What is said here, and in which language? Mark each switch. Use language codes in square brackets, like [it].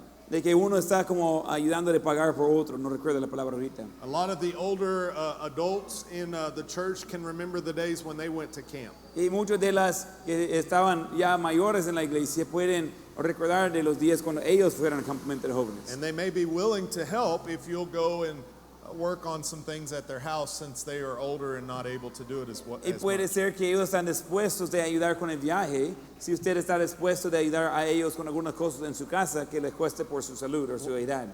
[es] de que uno está como ayudándole a pagar por otro, no recuerdo la palabra ahorita. [en] A lot of the older adults in the church can remember the days when they went to camp. [es] Y muchos de las que estaban ya mayores en la iglesia pueden recordar de los días cuando ellos fueron al campamento de jóvenes. [en] And they may be willing to help if you'll go and work on some things at their house, since they are older and not able to do it as [es] Y puede [en] much. [es] ser que ellos están dispuestos de ayudar con el viaje, si usted está dispuesto de ayudar a ellos con algunas cosas en su casa que les cueste por su salud o su edad.